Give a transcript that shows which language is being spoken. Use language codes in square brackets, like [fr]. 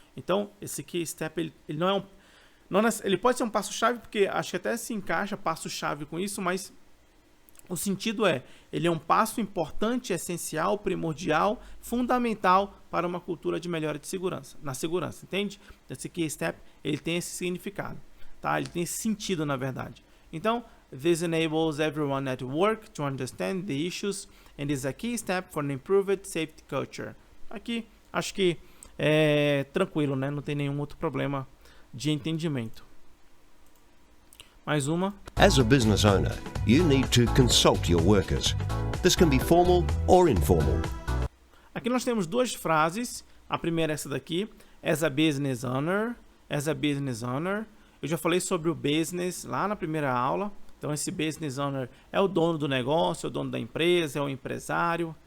[pt] Então, esse key step, ele não é ele pode ser um passo-chave, porque acho que até se encaixa passo-chave com isso, mas o sentido ele é um passo importante, essencial, primordial, fundamental para uma cultura de melhora de segurança, na segurança, entende? Esse key step, ele tem esse significado, tá? Ele tem esse sentido, na verdade. Então, [en] this enables everyone at work to understand the issues and is a key step for an improved safety culture. [pt] Aqui, acho que tranquilo, né? Não tem nenhum outro problema de entendimento. Mais uma. [en] As a business owner, you need to consult your workers. This can be formal or informal. [pt] Aqui nós temos duas frases. A primeira é essa daqui. [en] As a business owner. As a business owner. [pt] Eu já falei sobre o business lá na primeira aula. Então esse business owner é o dono do negócio, é o dono da empresa, é o empresário.